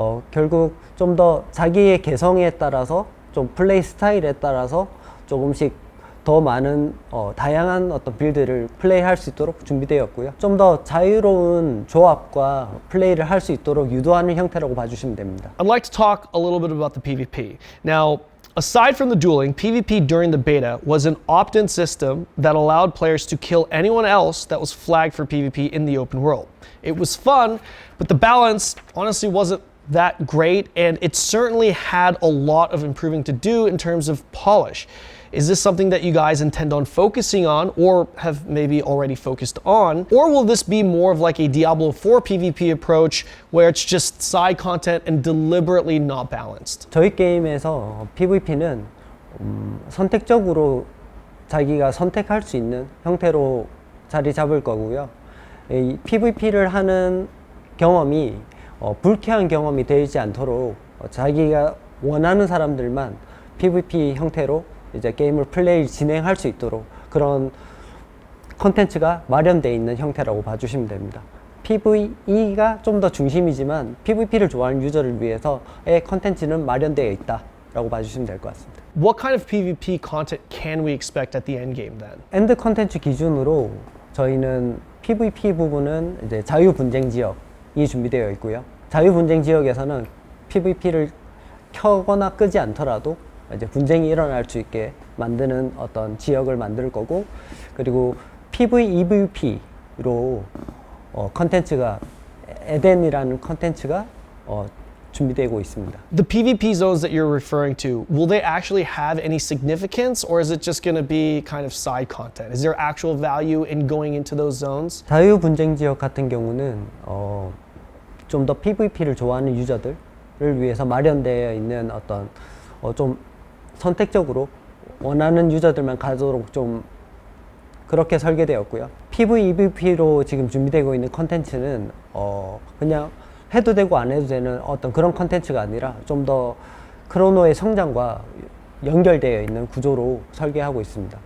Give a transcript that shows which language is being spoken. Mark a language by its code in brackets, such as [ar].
[ko] 결국 좀 더 자기의 개성에 따라서 좀 플레이 스타일에 따라서 조금씩 더 많은 다양한 어떤 빌드를 플레이할 수 있도록 준비되었고요. 좀 더 자유로운 조합과 플레이를 할 수 있도록 유도하는 형태라고 봐주시면 됩니다. [en] I'd like to talk a little bit about the PvP. Now, aside from the dueling, PvP during the beta was an opt-in system that allowed players to kill anyone else that was flagged for PvP in the open world. It was fun, but the balance honestly wasn't that great, and it certainly had a lot of improving to do in terms of polish. Is this something that you guys intend on focusing on, or have maybe already focused on? Or will this be more of like a Diablo 4 PvP approach where it's just side content and deliberately not balanced? [ko] 저희 게임에서 PVP는 선택적으로 자기가 선택할 수 있는 형태로 자리 잡을 거고요. 이 PVP를 하는 경험이 불쾌한 경험이 되지 않도록 자기가 원하는 사람들만 PVP 형태로 이제 게임을 진행할 수 있도록 그런 컨텐츠가 마련되어 있는 형태라고 봐주시면 됩니다. PVE가 좀 더 중심이지만 PVP를 좋아하는 유저를 위해서의 컨텐츠는 마련되어 있다라고 봐주시면 될 것 같습니다. [en] What kind of PvP content can we expect at the end game then? [ko] 엔드 컨텐츠 기준으로 저희는 PVP 부분은 이제 자유 분쟁 지역이 준비되어 있고요. 자유 분쟁 지역에서는 PVP를 켜거나 끄지 않더라도 이제 분쟁이 일어날 수 있게 만드는 어떤 지역을 만들 거고, 그리고 PVEVP로 컨텐츠가 에덴이라는 컨텐츠가 준비되고 있습니다. [en] The PvP zones that you're referring to, will they actually have any significance, or is it just going to be kind of side content? Is there actual value in going into those zones? [ko] 자유 분쟁 지역 같은 경우는 좀 더 PVP를 좋아하는 유저들을 위해서 마련되어 있는 어떤 좀 선택적으로 원하는 유저들만 가도록 좀 그렇게 설계되었고요. PVEVP로 지금 준비되고 있는 컨텐츠는 그냥 해도 되고 안 해도 되는 어떤 그런 컨텐츠가 아니라 좀 더 크로노의 성장과 연결되어 있는 구조로 설계하고 있습니다.